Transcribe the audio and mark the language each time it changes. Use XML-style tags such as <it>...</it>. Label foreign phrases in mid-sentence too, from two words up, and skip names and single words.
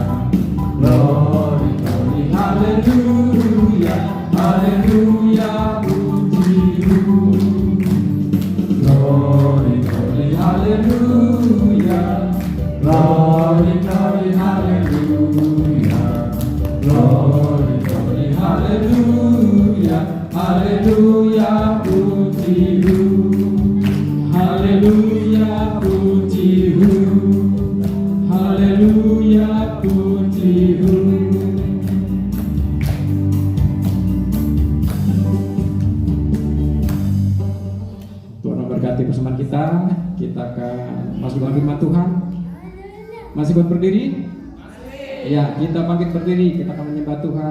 <en>Glory, glory, hallelujah.</en> <id>Hallelujah, pujimu.</id> <en>Glory, glory, hallelujah. Glory, glory, hallelujah. Glory, glory, hallelujah.</en> <id>Hallelujah, pujimu. Hallelujah, pujimu. Hallelujah, pujimu. Tuhan memberkati persembahan kita. Kita akan masuk dalam firman Tuhan. Masih buat berdiri? Ya, kita bangkit berdiri. Kita akan menyembah Tuhan.</id>